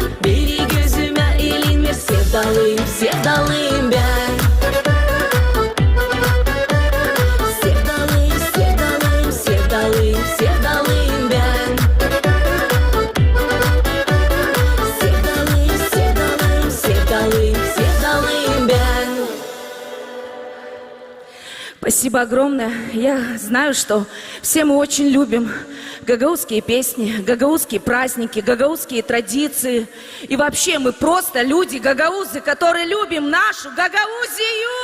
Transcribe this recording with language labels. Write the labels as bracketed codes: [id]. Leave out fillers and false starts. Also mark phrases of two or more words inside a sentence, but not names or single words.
[tr] Biri gözüme elinme sevdalıyım sevdalıyım ben. Sevdalıyım sevdalıyım sevdalıyım sevdalıyım ben. Sevdalıyım sevdalıyım sevdalıyım sevdalıyım ben. [ru] Спасибо огромное. Я знаю, что все мы очень любим гагаузские песни, гагаузские праздники, гагаузские традиции. И вообще мы просто люди гагаузы, которые любим нашу Гагаузию.